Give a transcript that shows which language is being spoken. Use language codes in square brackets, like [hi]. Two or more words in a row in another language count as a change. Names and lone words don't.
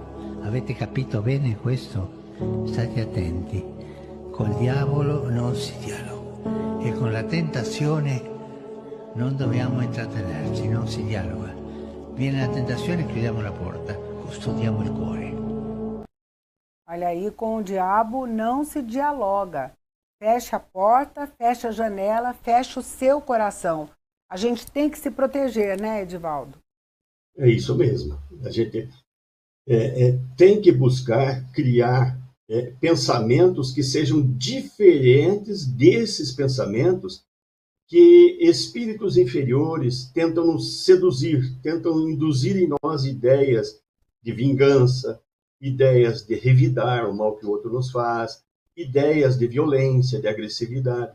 [it] Avete capito bene questo? State attenti. Col diavolo non si dialoga. E con la tentazione non dobbiamo intrattenerci, non si dialoga. Viene la tentazione, chiudiamo la porta, custodiamo il cuore. [pt] Olha aí, com o diabo não se dialoga. Fecha a porta, fecha a janela, fecha o seu coração. A gente tem que se proteger, né, Edivaldo? É isso mesmo. A gente tem que buscar criar pensamentos que sejam diferentes desses pensamentos que espíritos inferiores tentam nos seduzir, tentam induzir em nós ideias de vingança, ideias de revidar o mal que o outro nos faz, ideias de violência, de agressividade.